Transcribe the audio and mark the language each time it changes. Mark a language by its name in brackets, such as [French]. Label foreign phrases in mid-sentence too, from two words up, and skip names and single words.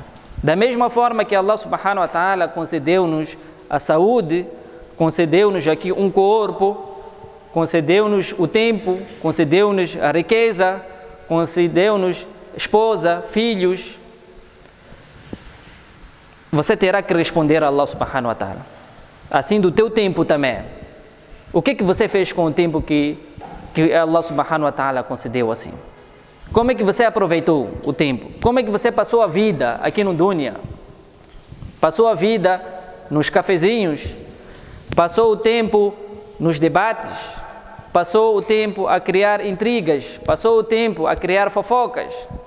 [Portuguese] Da mesma forma que Allah [Arabic] سبحانه وتعالى [Portuguese] concedeu-nos a saúde, concedeu-nos aqui um corpo, concedeu-nos o tempo, concedeu-nos a riqueza, concedeu-nos esposa, filhos, você terá que responder a Allah [Arabic] سبحانه وتعالى. [Portuguese] Assim do teu tempo também. O que você fez com o tempo que Allah [Arabic] سبحانه وتعالى [Portuguese] concedeu assim? Como é que você aproveitou o tempo? Como é que você passou a vida aqui no dunya? Passou a vida nos cafezinhos? Passou o tempo nos debates? Passou o tempo a criar intrigas? Passou o tempo a criar fofocas?